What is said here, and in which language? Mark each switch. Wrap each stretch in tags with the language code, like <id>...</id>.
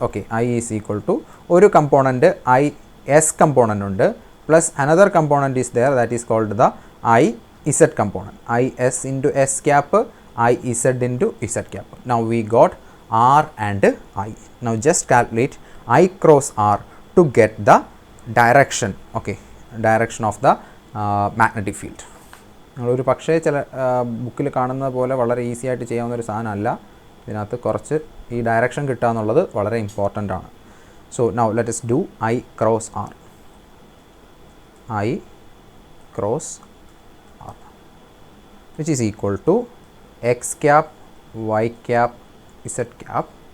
<en>Okay, I is equal to ഒരു component I S component ഉണ്ട്, plus another component is there that is called the I Z component. I S into S cap, I Z into Z cap. Now we got R and I. Now just calculate I cross R to get the direction. Okay, direction of the magnetic field.</en> <ml>നിങ്ങളൊരു പക്ഷേ ചില ബുക്കിൽ കാണുന്ന പോലെ വളരെ easy ആയിട്ട് ചെയ്യാവുന്ന ഒരു സാധനമല്ല. ഇതിനകത്ത് കുറച്ച് ഈ ഡയറക്ഷൻ കിട്ടുക എന്നുള്ളത് വളരെ ഇമ്പോർട്ടൻ്റ് ആണ്.</ml> <en>So now let us do I cross R. I cross R which is equal to x cap, y cap, z cap.</en>